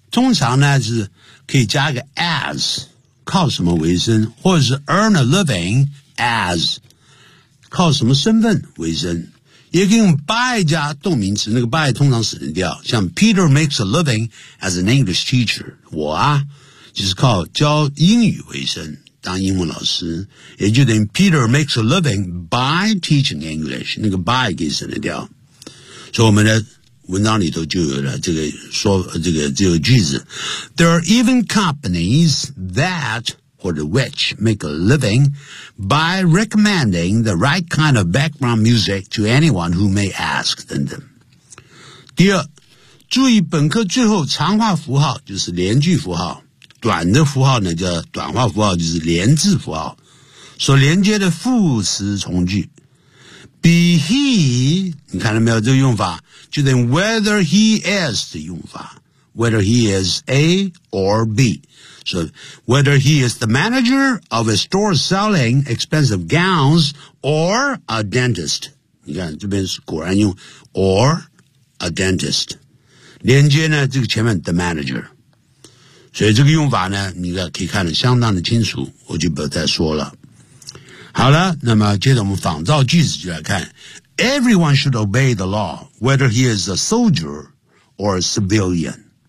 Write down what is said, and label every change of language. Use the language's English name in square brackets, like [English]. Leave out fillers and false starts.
[Chinese] 通常呢是可以加个 as 靠什么为生，或者是 [English] earn a living as [Chinese] 靠什么身份为生，也可以用 by 加动名词，那个 by 通常使人掉，像 [English] Peter makes a living as an English teacher， [Chinese] 我啊就是靠教英语为生，当英文老师，也就等于 [English] Peter makes a living by teaching English， [Chinese] 那个 by 可以使人掉。所以我们的文章里头就有了这个句子。 [English] There are even companies that, or which, make a living by recommending the right kind of background music to anyone who may ask them. [Chinese] 第二，注意本课最后长话符号就是连句符号，短的符号呢叫短话符号，就是连字符号，所连接的副词从句。 Be he, 你看到没有这个用法，就等于 whether he is 的用法， [English] whether he is A or B. So, whether he is the manager of a store selling expensive gowns or a dentist. [Chinese] 你看这边是果然用 [English] or a dentist. [Chinese] 连接呢这个前面 the manager. 所以这个用法呢你可以看得相当的清楚，我就不再说了。好了，那么接着我们仿照句子就来看。 [English] Everyone should obey the law, whether he is a soldier or a civilian.